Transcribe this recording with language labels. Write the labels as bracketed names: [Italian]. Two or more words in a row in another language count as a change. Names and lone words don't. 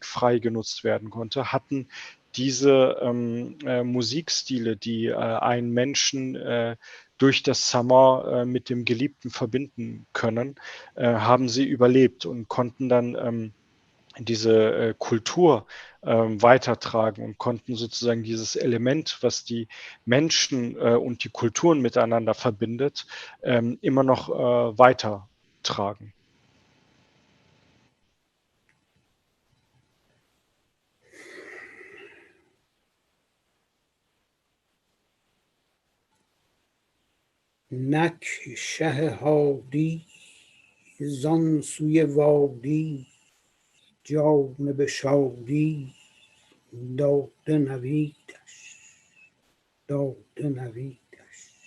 [German] frei genutzt werden konnte, hatten diese Musikstile, die einen Menschen durch das Samaع mit dem Geliebten verbinden können, haben sie überlebt und konnten dann diese Kultur weitertragen und konnten sozusagen dieses Element, was die Menschen und die Kulturen miteinander verbindet, immer noch weitertragen. [Persian] نک شه هادی زان سوی وادی جانب شادی داده نویدش داده نویدش